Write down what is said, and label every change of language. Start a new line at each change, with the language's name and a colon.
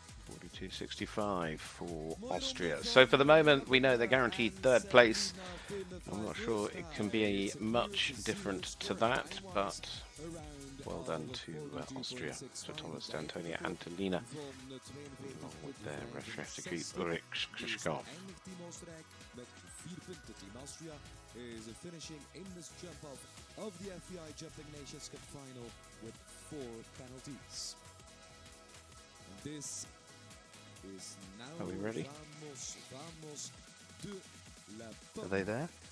English: 42.65 for Austria. So for the moment, we know they're guaranteed 3rd place. I'm not sure it can be much different to that, but Well done to Austria, for Thomas D'Antonia and to Lina, along with their referee Ulrich Krzyszkow.
Dutch: Eindigt Team Oostenrijk met 4 punten.
English: Team Austria is finishing in this jump off of the FEI Jumping Nations Cup final with 4 penalties. And this is now. Are we ready?
Spanish: Vamos de la
English: Are they there?